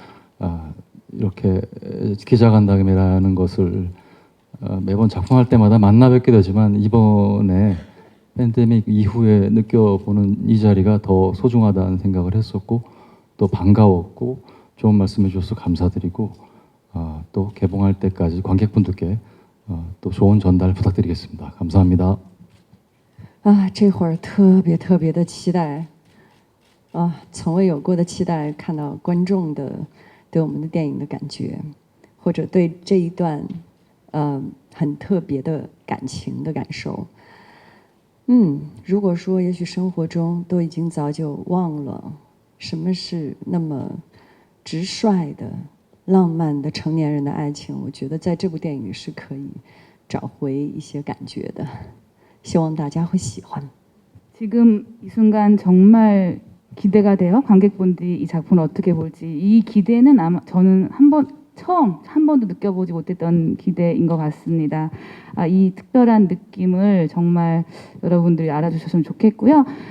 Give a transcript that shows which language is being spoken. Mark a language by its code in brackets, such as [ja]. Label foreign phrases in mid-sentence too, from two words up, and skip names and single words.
[ko] 이렇게 기자간담회라는 것을 매번 작품할 때마다 만나 뵙게 되지만 이번에 팬데믹 이후에 느껴보는 이 자리가 더 소중하다는 생각을 했었고 또 반가웠고 좋은 말씀해 주셔서 감사드리고 또 개봉할 때까지 관객분들께 또 좋은 전달 부탁드리겠습니다. 감사합니다. [zh] 这会儿特别的期待从未有过的期待，看到观众的对我们的电影的感觉，或者对这一段很特别的感情的感受。如果说也许生活中都已经早就忘了什么是那么直率的浪漫的成年人的爱情，我觉得在这部电影里是可以找回一些感觉的，希望大家会喜欢。 [ko] 지금 이 순간 정말 기대가 돼요. 관객분들이 이 작품을 어떻게 볼지. 이 기대는 아마 저는 한 번도 느껴보지 못했던 기대인 것 같습니다. 이 특별한 느낌을 정말 여러분들이 알아주셨으면 좋겠고요.